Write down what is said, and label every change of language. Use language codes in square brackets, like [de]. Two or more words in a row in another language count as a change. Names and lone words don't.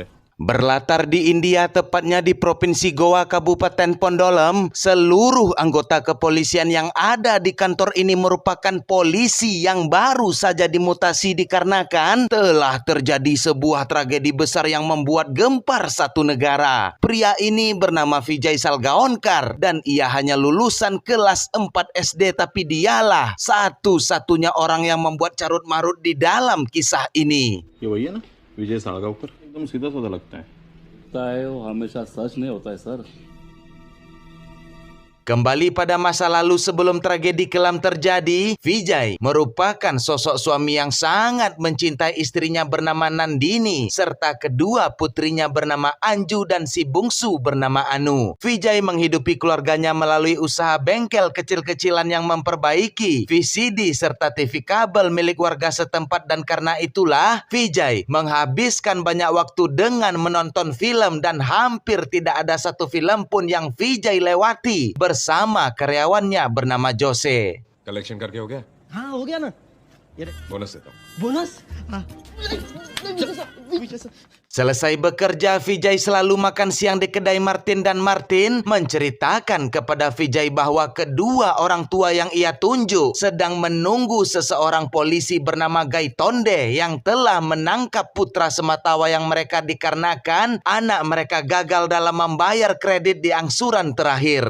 [id] Berlatar di India, tepatnya di Provinsi Goa, Kabupaten Pondolem, seluruh anggota kepolisian yang ada di kantor ini merupakan polisi yang baru saja dimutasi dikarenakan telah terjadi sebuah tragedi besar yang membuat gempar satu negara. Pria ini bernama Vijay Salgaonkar dan ia hanya lulusan kelas 4 SD, tapi dialah satu-satunya orang yang membuat carut-marut di dalam kisah ini. [hi] ये वही है ना, विजय सालगांवकर? एकदम सीधा साधा लगता है। वो हमेशा सच नहीं होता है सर। [id] Kembali pada masa lalu sebelum tragedi kelam terjadi, Vijay merupakan sosok suami yang sangat mencintai istrinya bernama Nandini serta kedua putrinya bernama Anju dan si bungsu bernama Anu. Vijay menghidupi keluarganya melalui usaha bengkel kecil-kecilan yang memperbaiki VCD serta TV kabel milik warga setempat, dan karena itulah Vijay menghabiskan banyak waktu dengan menonton film dan hampir tidak ada satu film pun yang Vijay lewati bersama karyawannya bernama Jose. [hi] कलेक्शन करके हो गया? हाँ हो गया ना। बोनस देता हूँ। बोनस? हाँ। [id] Selesai bekerja, Vijay selalu makan siang di kedai Martin, dan Martin menceritakan kepada Vijay bahwa kedua orang tua yang ia tunjuk sedang menunggu seseorang polisi bernama Gaitonde yang telah menangkap putra sematawayang mereka dikarenakan anak mereka gagal dalam membayar kredit di angsuran terakhir.